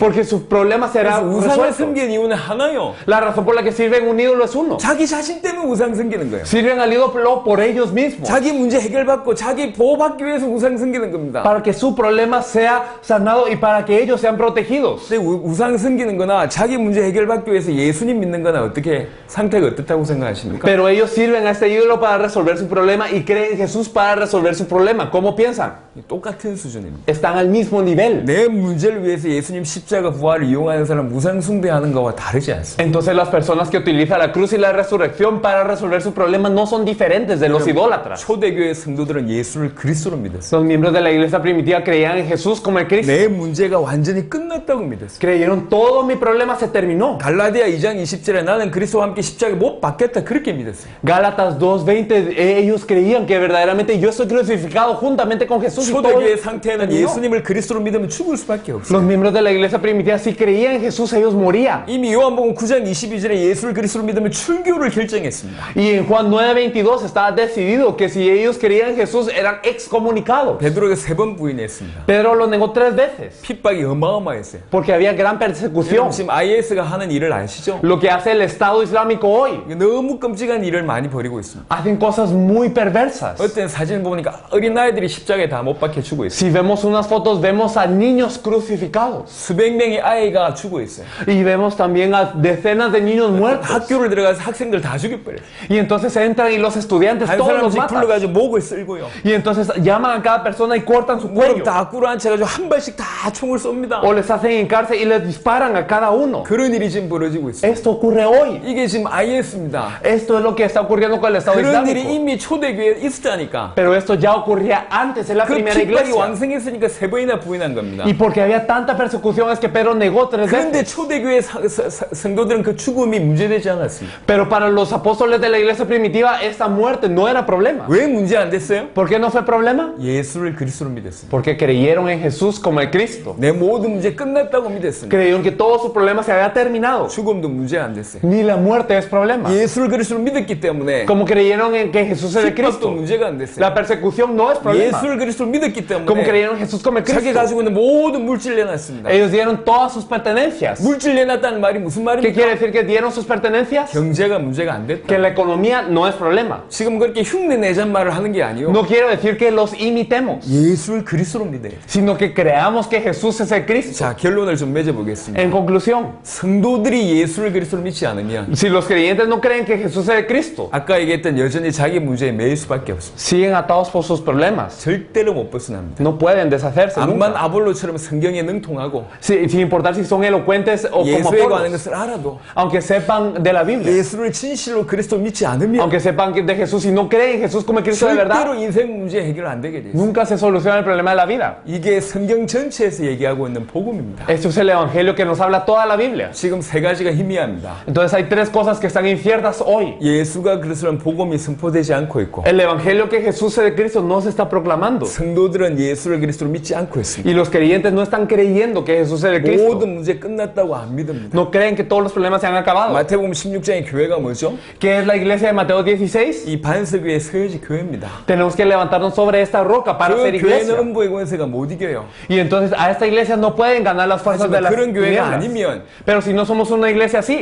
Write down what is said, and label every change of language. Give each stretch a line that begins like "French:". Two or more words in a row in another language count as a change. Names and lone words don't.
Spanish: Porque su problema será
Korean: 그래서 우상을
Spanish: resuelto.
Korean: 섬기는 이유는 하나요.
Spanish: La razón por la que sirven un ídolo es uno.
Korean: 자기 자신 때문에 우상 섬기는 거예요.
Spanish: Sirven al ídolo por ellos mismos.
Korean: 자기 문제 해결받고 자기 보호받기 위해서 우상 섬기는 겁니다.
Spanish: Para que su problema sea sanado y para que ellos sean protegidos.
Korean: 근데 우상 섬기는 거나 자기 문제 해결받기 위해서 예수님 믿는 거나 어떻게 상태가 어떻다고 생각하십니까?
Spanish: Pero ellos sirven a este ídolo para resolver su problema y creen en Jesús para resolver su problema. ¿Cómo piensan?
Korean: 똑같은 수준입니다.
Spanish: Están al mismo nivel.
Korean: 내 문제를 위해서 예수님 십자가 부활을 이용하는 사람 우상 숭배하는 거와 다르지 않습니다.
Spanish: Entonces las personas que utilizan la cruz y la resurrección para resolver su problema no son diferentes de los idólatras.
Korean: 초대교회 성도들은 예수를 그리스도로 믿었어요.
Spanish: Los miembros de la iglesia primitiva creían en Jesús como el Cristo.
Korean: 내 문제가 완전히 끝났다고 믿었어요.
Spanish: Creyeron todo mi problema se terminó.
Korean: 갈라디아 2장 20절에 나는 그리스도와 함께 십자가에 못 박혔다 그렇게 믿었어요.
Spanish: Gálatas 2:20 ellos creían que verdaderamente yo estoy crucificado juntamente con Jesús y todo
Korean: 초대교회 상태에는
Spanish: terminó.
Korean: 예수님을 그리스도로 믿으면 죽을 수밖에 없어요.
Spanish: Los miembros de la iglesia primitiva si creían en Jesús ellos morían.
Korean: 이미 요한복음 9장 22절에 예수를 그리스도로 믿으면 출교를 결정했습니다.
Spanish: Y en Juan 9:22 estaba decidido que si ellos creían en Jesús eran excomunicados.
Korean: 베드로가 3번 부인했습니다.
Spanish: Pedro lo negó 3 veces
Korean: 핍박이 어마어마했어요.
Spanish: porque había gran persecución.
Korean: 지금 IS가 하는 일을 아시죠?
Spanish: Lo que hace el Estado Islámico hoy,
Korean: 너무 끔찍한 일을 많이 벌이고 있습니다.
Spanish: hacen cosas muy perversas.
Korean: 어떤 사진 보니까 어린아이들이 십자가에 다 못 박혀 죽어 있어요.
Spanish: Si vemos unas fotos, vemos a niños crucificados.
Korean: 수백 명의 아이가 죽어 있어요.
Spanish: Y vemos también a decenas de niños muertos.
Korean: 학교를 들어가서 학생들 다 죽여버려요.
Spanish: Y entonces entran y los estudiantes
Korean: 한
Spanish: todos los
Korean: 사람씩
Spanish: matan.
Korean: 불러가지고 목을 쓸고요.
Spanish: Y entonces llaman a cada persona y cortan su
Korean: 무릎
Spanish: cuello.
Korean: 다 꿇어앉혀가지고 한 발씩 다 총을 쏩니다.
Spanish: O les hacen encarce y les disparan a cada uno.
Korean: 그런 일이 지금 벌어지고 있어요.
Spanish: Esto ocurre hoy.
Korean: 이게 지금 IS입니다.
Spanish: Esto es lo que está ocurriendo con el Estado
Korean: 그런 일이
Spanish: Islámico.
Korean: 이미 초대교회에 있었다니까.
Spanish: Pero esto ya ocurría antes en la
Korean: 그
Spanish: primera
Korean: 핍박이
Spanish: iglesia.
Korean: 왕성했으니까 3번이나 부인한 겁니다.
Spanish: Y porque había tanta persecución es que Pedro negó 3
Korean: 그런데
Spanish: veces.
Korean: 초대교회 성도들은 그 죽음이 문제되지 않았습니다.
Spanish: Pero para los apóstoles de la iglesia primitiva esta muerte no era problema.
Korean: 왜 문제 안 됐어요?
Spanish: ¿Por qué no fue problema?
Korean: 예수를 그리스도로 믿었습니다.
Spanish: Porque creyeron en Jesús como el Cristo.
Korean: 내 모든 문제 끝났다고 믿었습니다.
Spanish: Creyeron que todo su problema se había terminado.
Korean: 죽음도 문제 안 됐어요.
Spanish: Ni la muerte es problema.
Korean: 예수를 그리스도로 믿었기 때문에
Spanish: Como creyeron en que Jesús es el
Korean: 핍박도
Spanish: Cristo.
Korean: 문제가 안 됐어요.
Spanish: La persecución no es problema.
Korean: 예수를 그리스도로 믿었기
Spanish: Como
Korean: 때문에
Spanish: creyeron en Jesús como el
Korean: 자기
Spanish: Cristo.
Korean: 가지고 있는 모든 물질 내놨습니다.
Spanish: Ellos dieron todas sus pertenencias.
Korean: 물질 내놨다는 말이 무슨
Spanish: ¿Qué
Korean: 말입니까?
Spanish: quiere decir que dieron sus pertenencias?
Korean: 경제가 문제가 안 됐다.
Spanish: Que la economía no es problema.
Korean: 지금 그렇게 흉내 내잔 말을 하는 게 아니요.
Spanish: No quiero decir que los imitemos,
Korean: 예수를 그리스도로 믿어요.
Spanish: sino que creamos que Jesús es el Cristo.
Korean: 자, 결론을 좀 맺어보겠습니다.
Spanish: En conclusión,
Korean: 성도들이 예수를 그리스도로 믿지 않으면
Spanish: si los creyentes no creen que Jesús es el Cristo,
Korean: 아까 얘기했던 여전히 자기 문제에 매일 수밖에 없습니다.
Spanish: siguen atados por sus problemas.
Korean: 절대로 못 벗어납니다.
Spanish: No pueden deshacerse
Korean: 암만
Spanish: nunca.
Korean: 아볼로처럼 성경에 능통하고
Spanish: Sin importar si son elocuentes o como
Korean: 예수에 관한
Spanish: Apolos.
Korean: 것을 알아도
Spanish: Aunque sepan de la Biblia.
Korean: 예수를 진실로 그리스도 믿지 않으면
Spanish: Aunque sepan de Jesús y no creen en Jesús como el Cristo de
Korean: 절대로
Spanish: verdad.
Korean: 인생 문제 해결 안 되게 돼 있어요.
Spanish: Nunca se soluciona el problema de la vida.
Korean: 이게 성경 전체에서 얘기하고 있는 복음입니다.
Spanish: Esto es el evangelio que nos habla toda la Biblia.
Korean: 지금 세 가지가 희미합니다.
Spanish: Entonces hay tres cosas que están inciertas hoy.
Korean: 예수가 그리스도는 복음이 선포되지 않고 있고
Spanish: El evangelio que Jesús es de Cristo no se está proclamando.
Korean: 성도들은 예수를 그리스도로 믿지 않고 있습니다.
Spanish: Y los creyentes no están creyendo que Jesús es de Cristo.
Korean: 모든 문제 끝났다고 안 믿습니다.
Spanish: No creen que todos los problemas se han acabado.
Korean: 마태복음 16장의 교회가 뭐죠?
Spanish: ¿Qué es la iglesia de Mateo 16?
Korean: 이 반석 위에 서야지 교회입니다.
Spanish: Tenemos que levantarnos sobre esta roca para
Korean: 그
Spanish: ser iglesia.
Korean: 교회는 음부의 권세가 못 이겨요.
Spanish: Y entonces a esta iglesia no pueden ganar las fuerzas de
Korean: 하지만
Spanish: las
Korean: 그런 교회가
Spanish: tinieblas.
Korean: 아니면
Spanish: Pero si no somos una iglesia así,